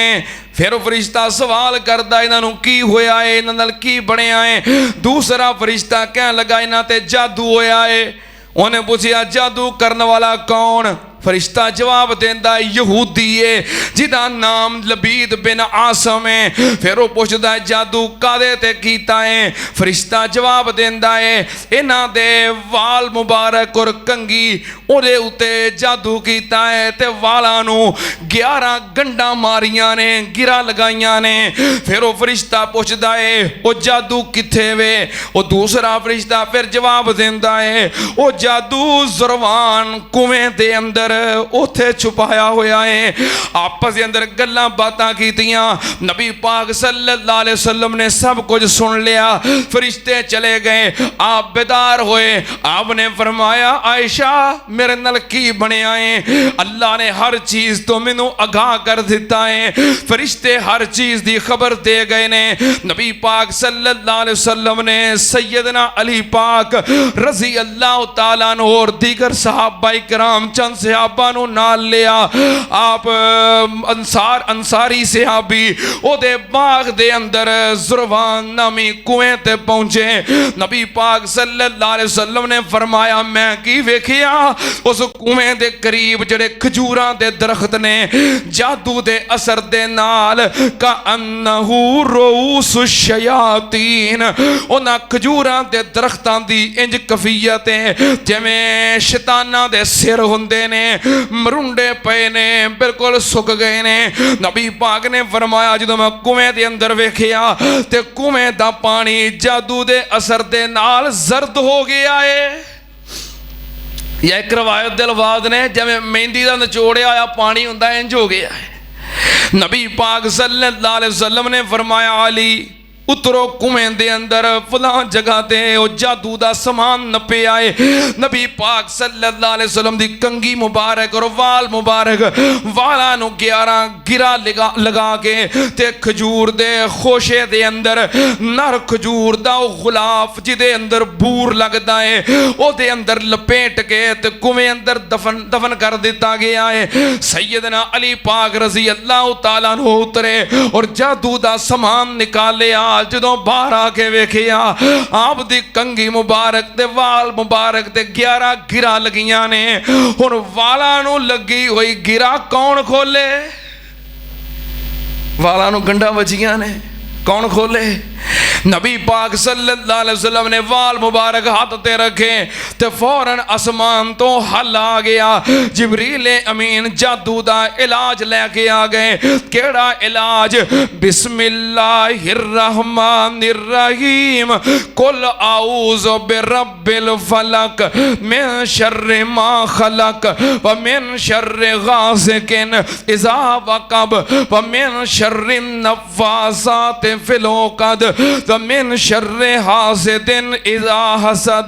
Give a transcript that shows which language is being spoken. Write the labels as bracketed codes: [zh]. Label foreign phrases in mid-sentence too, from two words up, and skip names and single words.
[pa] پھر وہ فرشتہ سوال کرتا انہوں کی ہویا ہے، انہاں نال کی بنیا ہے. دوسرا فرشتہ کہنے لگا انہاں تے جادو ہویا ہے. انہیں پوچھا جادو کرنے والا کون؟ فرشتہ جواب دیندا یہودی ہے جدا نام لبید بن اعصم ہے. پھر وہ پوچھتا ہے جادو کادے تے کیتا ہے? فرشتہ جواب دیندا ہے انہاں دے وال مبارک اور کنگھی اوہدے اتے جادو کیتا ہے تے والاں نوں 11 گنڈھاں ماریاں نے, گرہ لگائیاں نے. پھر وہ فرشتہ پوچھتا ہے وہ جادو کتھے وے? وہ دوسرا فرشتہ پھر جواب دیندا ہے وہ جادو ذروان کنویں دے اندر اوتھے چھپایا ہویا ہے. آپس کے اندر گلاں باتاں کیتیاں. [ur] نبی پاک [ar] صلى الله عليه وسلم [ur] نے سب کچھ سن لیا. [pa] فرشتے چلے گئے، آپ بیدار ہوئے. آپنے فرمایا عائشہ میرے نال کی بنیا ہے? اللہ نے ہر چیز تو مینوں آگاہ کر دتا ہے، فرشتے ہر چیز کی خبر دے گئے نے. نبی پاک [ar] صلى الله عليه وسلم [pa] نے سیدنا علی پاک [ar] رضي الله تعالى عنه [pa] اور دیگر صحابہ اکرام چند صحابہ نوں نال لیا. آپ انصاری صحابی اودے باغ دے اندر ذروان نامی کنویں تے پہنچے. نبی پاک [ar] صلى الله عليه وسلم [pa] نے فرمایا میں کی ویکھیا اس کنویں دے قریب جیڑے کھجوراں دے درخت نے جادو دے اثر دے نال [ar] كأنه رؤوس الشياطين, [pa] انہاں کھجوراں دے درختاں دی انج کیفیت ہے جویں شیطاناں دے سر ہندے نے، مرونڈے پے نے، بالکل سک گئے نے. نبی پاک نے فرمایا جو میں کنویں دے اندر ویکھیا تے کنویں دا پانی جادو دے اثر دے نال زرد ہو گیا ہے. یا ایک روایت دے الفاظ نے جویں مہندی دا نچوڑیا ہویا پانی ہندا انج ہو گیا ہے. نبی پاک [ar] صلى الله عليه وسلم [pa] نے فرمایا علی اترو کنویں دے اندر فلاں جگہ تے او جادو دا سامان نپے آئے. نبی پاک [ar] صلى الله عليه وسلم [pa] دی کنگھی مبارک اور وال مبارک والاں نوں 11 گرہ لگا کے تے کھجور دے خوشے دے اندر نر کھجور دا او غلاف جدے اندر بور لگدا ہے اودے اندر لپیٹ کے تے کنویں اندر دفن کر دتا گیا ہے. سیدنا علی پاک [ar] رضي الله تعالى عنه [pa] اترے اور جادو دا سامان نکالے. جدوں باہر آکے ویکھیا آپ دی کنگھی مبارک تے وال مبارک تے 11 گرہ لگیاں نے. ہن والاں نوں لگی ہوئی گرہ کون کھولے? والاں نوں گنڈھاں وجیاں نے، کون کھولے? نبی پاک [ar] صلى الله عليه وسلم [pa] نے وال مبارک ہاتھ تے رکھے تے فوراً آسمان تو حل آ گیا. جبرائیل امین جادو دا علاج لیکے آ گئے. کیڑا علاج? [ar] بسم الله الرحمن الرحيم قل أعوذ برب الفلق من شر ما خلق و من شر غاسق إذا وقب و من شر النفاثات في العقد و من شر حاسد إذا حسد.